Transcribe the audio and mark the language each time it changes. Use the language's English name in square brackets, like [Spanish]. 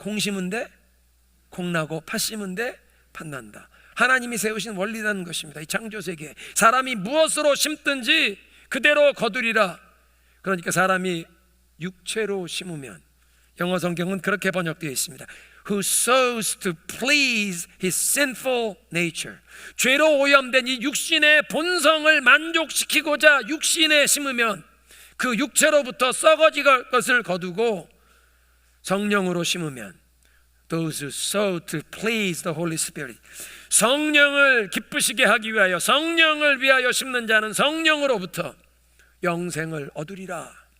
[Korean] 콩 심은 데 콩 나고 팥 심은 데 팥 난다. 하나님이 세우신 원리라는 것입니다. 이 창조세계에 사람이 무엇으로 심든지 그대로 거두리라. 그러니까 사람이 육체로 심으면, 영어 성경은 그렇게 번역되어 있습니다. [English] Who sows to please his sinful nature. [Korean] 죄로 오염된 이 육신의 본성을 만족시키고자 육신에 심으면 그 육체로부터 썩어질 것을 거두고, 성령으로 심으면 [English] those who sow to please the Holy Spirit. [Korean] 성령을 기쁘시게 하기 위하여, 성령을 위하여 심는 자는 성령으로부터 영생을 얻으리라.